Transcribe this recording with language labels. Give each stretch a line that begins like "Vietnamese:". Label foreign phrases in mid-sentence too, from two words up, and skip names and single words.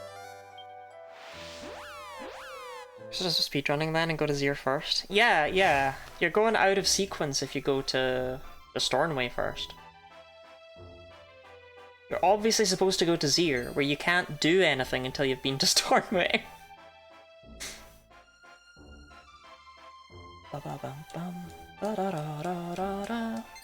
English: So just speedrunning then and go to Zir first? Yeah, yeah. You're going out of sequence if you go to the Stornway first. You're obviously supposed to go to Zir, where you can't do anything until you've been to Stornway. Ba-ba-bum-bum. Ba-da-da-da-da-da.